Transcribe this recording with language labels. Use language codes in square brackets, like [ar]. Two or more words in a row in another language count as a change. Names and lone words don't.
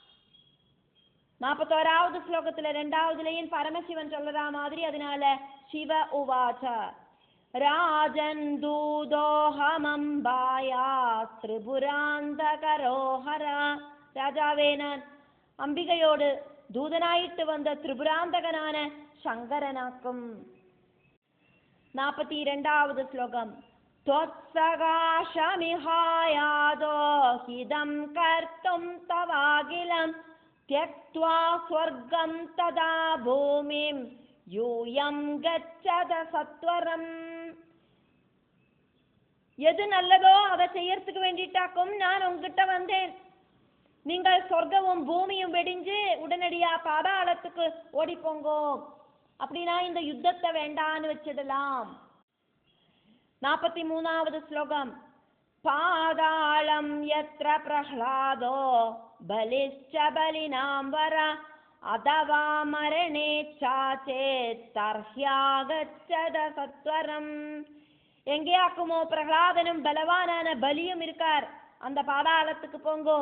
[ta] 41வது ஸ்லோகத்துல 2வது லைன் பரமசிவன் சொல்ற மாதிரி, அதனால [sa] शिव उवाच राजन् दूतोहमम्बाया त्रिपुरान्तकरोहरा, [ta] ராஜாவே நான் அம்பிகையோடு தூதனாயிட்டு வந்த திரிபுராந்தகனான சங்கரனாக்கும். 42வது ஸ்லோகம் [sa] त्वत्सकाशमिहायादो हिदं कर्तुं तवाखिलं त्यक्त्वा स्वर्गं तदा भूमिं यूयं गच्छत सत्वरम्, [ta] எது நல்லதோ அதை செய்யறதுக்கு வேண்டிட்டாக்கும் நான் உங்ககிட்ட வந்தேன். நீங்கள் சொர்க்கமும் பூமியும் வெடிஞ்சு உடனடியா பாதாளத்துக்கு ஓடிப்போங்கோ, அப்படின்னா இந்த யுத்தத்தை வேண்டான்னு வச்சிடலாம். 43வது ஸ்லோகம் [sa] पातालं यत्र प्रह्लादो बलिश्च बलिनाम्वर अथवा मरणेच्छाचेत् तर्ह्यागच्छत सत्वरम्, [ta] எங்கேயாக்குமோ பிரகலாதனும் பலவானான பலியும் இருக்கார், அந்த பாதாளத்துக்கு போங்கோம்.